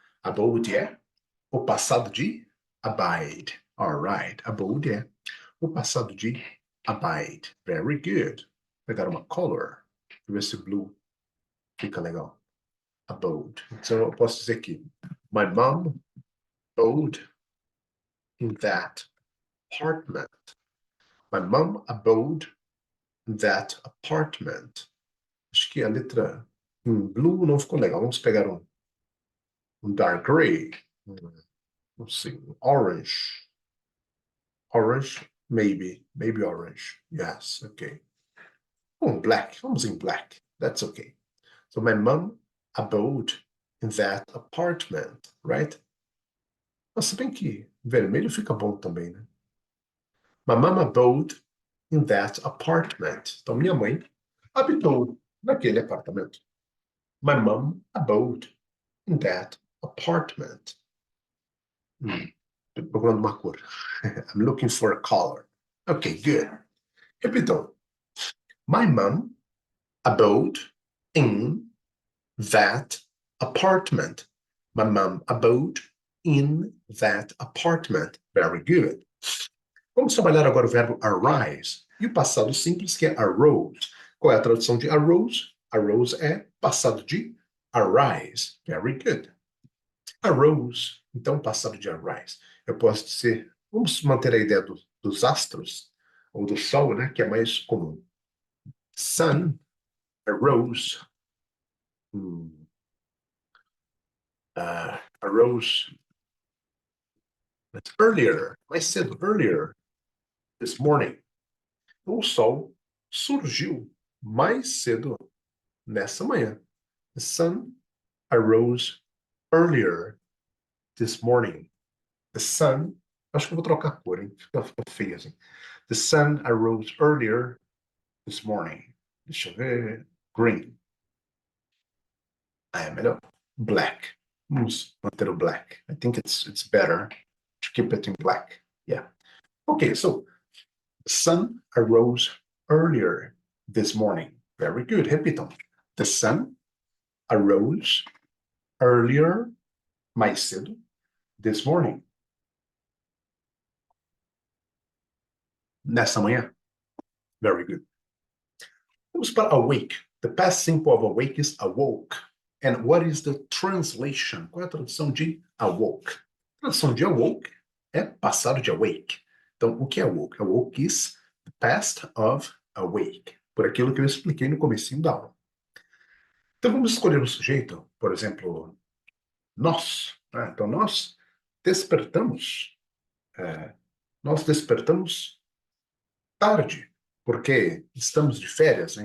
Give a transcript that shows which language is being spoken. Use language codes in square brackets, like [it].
[pt] Abode é o passado de abide. Alright, abode é o passado de abide. [en] Very good. [pt] Vou pegar uma color. Deixa eu ver se blue fica legal. Abode. Então eu posso dizer aqui. [en] My mom abode in that apartment. My mom abode in that apartment. [pt] Acho que a letra blue não ficou legal. Vamos pegar um dark gray. Não sei, [en] orange. Orange, maybe. Maybe orange. Yes, okay. Black. [pt] Vamos em [en] black. That's okay. So my mom abode in that apartment, right? [pt] Mas se bem que vermelho fica bom também, né? [en] My mom abode in that apartment. [pt] Então minha mãe habitou naquele apartamento. [en] My mom abode in that apartment. [pt] Procurando uma cor. [en] I'm looking for a color. Okay, good. [pt] Repitam. [en] My mom abode in that apartment. My mom abode in that apartment. Very good. [pt] Vamos trabalhar agora o verbo arise e o passado simples, que é arose. Qual é a tradução de arose? Arose é passado de arise. [en] Very good. [pt] Arose, então passado de arise. Eu posso dizer, vamos manter a ideia dos astros, ou do sol, né, que é mais comum. [en] Sun arose. Arose earlier, [pt] mais cedo, [en] earlier this morning. [pt] O sol surgiu mais cedo nessa manhã. [en] The sun arose earlier this morning. [pt] The sun, acho que eu vou trocar a cor, hein? Fica feio assim. [en] The sun arose earlier this morning. [pt] Deixa eu ver. Green. É melhor. Black. Vamos manter o black. [en] I think it's better to keep it in black. Yeah. Okay, so the sun arose earlier this morning. Very good. [pt] Repitam. [en] The sun arose earlier, [pt] mais cedo, [en] this morning. [pt] Nessa manhã. [en] Very good. [pt] Vamos para awake. [en] The past simple of awake is awoke. And what is the translation? [pt] Qual é a tradução de awoke? A tradução de awoke é passado de awake. Então, o que é awoke? [en] Awoke is the past of awake. [pt] Por aquilo que eu expliquei no comecinho da aula. Então, vamos escolher o sujeito. Por exemplo, nós. Né? Então, despertamos. Nós despertamos tarde, porque estamos de férias. Né?